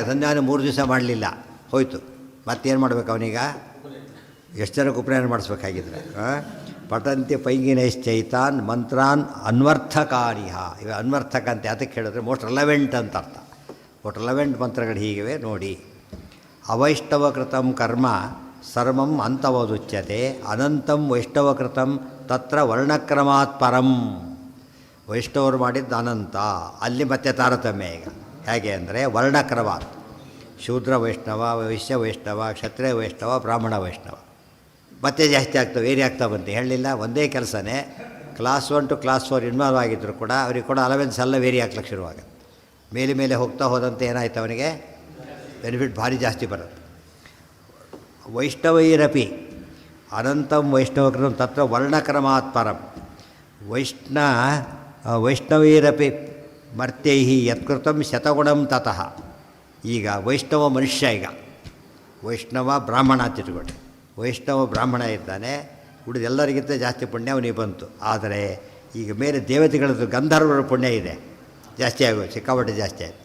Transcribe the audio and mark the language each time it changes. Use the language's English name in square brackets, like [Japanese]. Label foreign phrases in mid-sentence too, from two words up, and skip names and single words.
[Kannada] ಸಂಧ್ಯಾನ 3 ದಿವಸ ಮಾಡಲಿಲ್ಲ, ಹೋಯಿತು. ಮತ್ತೇನು ಮಾಡಬೇಕು ಅವನೀಗ? ಎಷ್ಟು ಜನಕ್ಕೆ ಉಪನಯನ ಮಾಡಿಸ್ಬೇಕಾಗಿದ್ರೆ? [Sanskrit] ಪಠಂತಿ ಪೈಗಿನೈಶ್ಚೈತಾನ್ ಮಂತ್ರಾನ್ ಅನ್ವರ್ಥಕಾರಿಹ. [Kannada] ಇವ ಅನ್ವರ್ಥಕ ಅಂತ ಅದಕ್ಕೆ ಹೇಳಿದ್ರೆ [English] most relevant [Kannada] ಅಂತ ಅರ್ಥ. [English] most relevant [Kannada] ಮಂತ್ರಗಳು ಹೀಗಿವೆ ನೋಡಿ. [Sanskrit] ಅವೈಷ್ಣವಕೃತಂ ಕರ್ಮ ಸರ್ವಂ ಅಂತವದುಚ್ಯತೆ. ಅನಂತಂ ವೈಷ್ಣವಕೃತಂ ತತ್ರ ವರ್ಣಕ್ರಮಾತ್ ಪರಂ. [Kannada] ವೈಷ್ಣವರು ಮಾಡಿದ್ದು ಅನಂತ. ಅಲ್ಲಿ ಮತ್ತೆ ತಾರತಮ್ಯ. ಈಗ ಹೇಗೆ ಅಂದರೆ ವರ್ಣಕ್ರಮಾತ್. ಶೂದ್ರ ವೈಷ್ಣವ, ವೈಶ್ಯ ವೈಷ್ಣವ, ಕ್ಷತ್ರಿಯ ವೈಷ್ಣವ, ಬ್ರಾಹ್ಮಣ ವೈಷ್ಣವ. ಮತ್ತೆ ಜಾಸ್ತಿ ಆಗ್ತವೆ, ವೇರಿ ಆಗ್ತಾ ಬಂತು. ಹೇಳಲಿಲ್ಲ, ಒಂದೇ ಕೆಲಸನೇ [English] class 1 to class 4 involve [Kannada] ಆಗಿದ್ದರೂ ಕೂಡ ಅವ್ರಿಗೆ ಕೂಡ ಅಲವೆನ್ಸ್ ಎಲ್ಲ ವೇರಿ ಆಗ್ಲಿಕ್ಕೆ ಶುರುವಾಗುತ್ತೆ. ಮೇಲೆ ಮೇಲೆ ಹೋಗ್ತಾ ಹೋದಂತೆ ಏನಾಯ್ತು ಅವನಿಗೆ? ಬೆನಿಫಿಟ್ ಭಾರಿ ಜಾಸ್ತಿ ಬರುತ್ತೆ. [Sanskrit] ವೈಷ್ಣವೈರಪಿ ಅನಂತಂ ವೈಷ್ಣವಕೃತಂ ತತ್ರ ವರ್ಣಕ್ರಮಾತ್ ಪರಂ. ವೈಷ್ಣವೈರಪಿ ಮರ್ತೈ ಯತ್ಕೃತಂ ಶತಗುಣಂ ತತಃ. [Kannada] ಈಗ ವೈಷ್ಣವ ಮನುಷ್ಯ, ಈಗ ವೈಷ್ಣವ ಬ್ರಾಹ್ಮಣ ಅಂತ ಇಟ್ಕೊಳ್ಳಿ. ವೈಷ್ಣವ ಬ್ರಾಹ್ಮಣ ಇದ್ದಾನೆ, ಉಳಿದೆಲ್ಲರಿಗಿಂತ ಜಾಸ್ತಿ ಪುಣ್ಯ ಅವನಿಗೆ ಬಂತು. ಆದರೆ ಈಗ ಮೇಲೆ ದೇವತೆಗಳದ್ದು ಗಂಧರ್ವರ ಪುಣ್ಯ ಇದೆ, ಜಾಸ್ತಿ ಆಗೋದು, ಸಿಕ್ಕಾಪಟ್ಟೆ ಜಾಸ್ತಿ ಆಯಿತು.